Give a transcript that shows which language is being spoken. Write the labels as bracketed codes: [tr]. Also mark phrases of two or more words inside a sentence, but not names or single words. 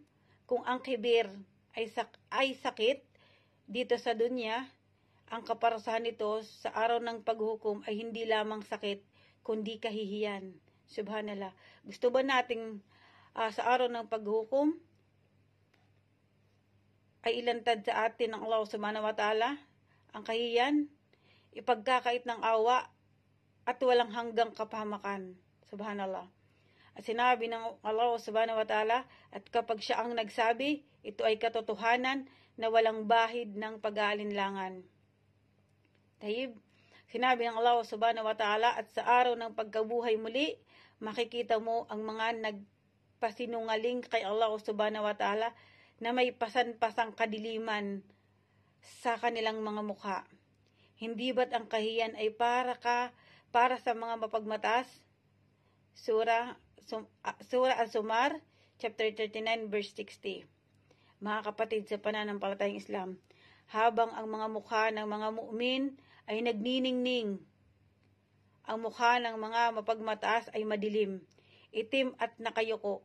[tl] Kung ang kibir ay sakit dito sa dunya, ang kaparusahan nito sa araw ng paghukom ay hindi lamang sakit, kundi kahihiyan. Subhanallah. Gusto ba nating sa araw ng paghukom ay ilantad sa atin ng Allah [ar] سبحانه وتعالى [tl] ang kahihiyan, ipagkakait ng awa, at walang hanggang kapahamakan. Subhanallah. At sinabi ng Allah [ar] سبحانه وتعالى, [tl] at kapag siya ang nagsabi, ito ay katotohanan na walang bahid ng pag-aalinlangan. Tahib, sinabi ng Allah [ar] سبحانه وتعالى, [tl] at sa araw ng pagkabuhay muli, makikita mo ang mga nagpasinungaling kay Allah [ar] سبحانه وتعالى [tl] na may pasan-pasang kadiliman sa kanilang mga mukha. Hindi ba't ang kahiyan ay para sa mga mapagmatas? Surah Al-Zumar, [en] chapter 39, verse 60. [tl] Mga kapatid sa pananampalatayang Islam, habang ang mga mukha ng mga mu'min ay nagniningning, ang mukha ng mga mapagmataas ay madilim, itim at nakayuko.